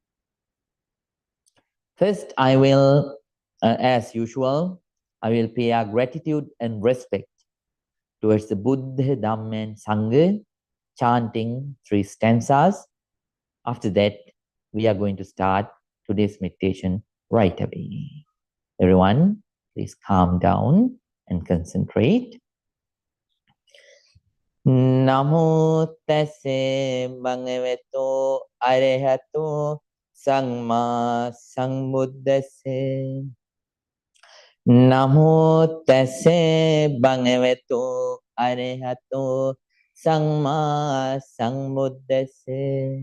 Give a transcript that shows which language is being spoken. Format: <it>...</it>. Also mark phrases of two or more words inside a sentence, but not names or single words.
<en>First, I will, as usual, I will pay our gratitude and respect towards the Buddha, Dhamma, and Sangha, chanting 3 stanzas. After that, we are going to start today's meditation right away. Everyone, please calm down and concentrate.</en> <pi>Namo tassa bhagavato arahato samma sambuddhassa. Namo tassa bhagavato arahato samma sambuddhassa.</pi>